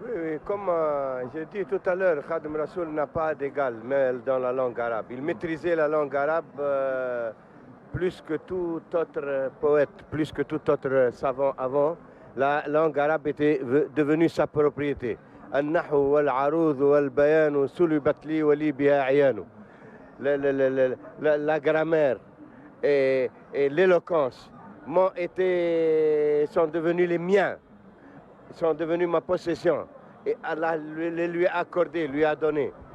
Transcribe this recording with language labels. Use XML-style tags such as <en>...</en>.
<fr>Oui, comme j'ai dit tout à l'heure, Khadim Rassoul n'a pas d'égal dans la langue arabe. Il maîtrisait la langue arabe plus que tout autre poète, plus que tout autre savant avant. La langue arabe était devenue sa propriété.</fr> <ar>النحو والعروض والبيان سلبت لي ولي بها عيان.</ar> <fr>La grammaire et l'éloquence sont devenus les miens. Sont devenus ma possession. Et Allah lui a accordé, lui a donné.</fr>